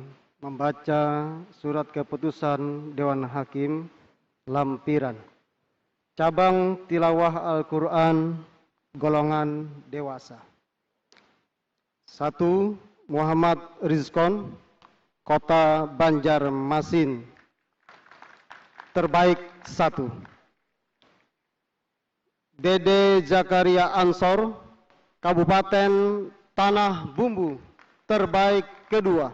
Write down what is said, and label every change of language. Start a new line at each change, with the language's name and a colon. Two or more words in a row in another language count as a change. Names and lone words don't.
Indonesian: membaca surat keputusan Dewan Hakim lampiran cabang tilawah Al-Quran golongan dewasa. 1. Muhammad Rizkon, Kota Banjarmasin, terbaik 1. Dede Zakaria Ansor, Kabupaten Tanah Bumbu, terbaik 2.